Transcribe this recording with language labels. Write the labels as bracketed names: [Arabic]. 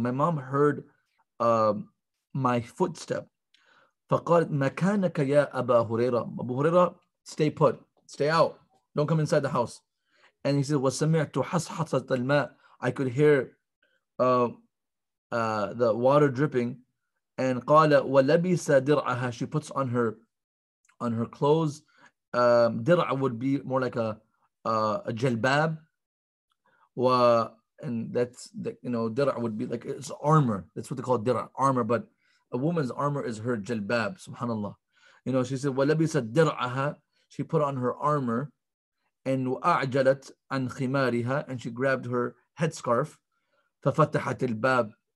[English] My mom heard my footstep. [Arabic] فَقَالَتْ مَكَانَكَ يَا أَبَا هُرَيْرَةَ. [English] Abu Hurairah, stay put. Stay out. Don't come inside the house. And he said, [Arabic] وَسَمِعْتُ حَصْحَصَةَ الْمَاءِ. [English] I could hear the water dripping. [Arabic] And قَالَ وَلَبِسَ دِرْعَهَا. [English] She puts on her clothes. Dir'a would be more like a jalbab. And that's dir'a would be like it's armor. That's what they call dir'a, armor. But a woman's armor is her jalbab. Subhanallah. She said [Arabic] وَلَبِسَ دِرْعَهَا. [English] She put on her armor, and [Arabic] وَأَعْجَلَتْ عَنْ خِمَارِهَا, [English] and she grabbed her headscarf. [Arabic] فَفَتَحَتِ الْبَابِ.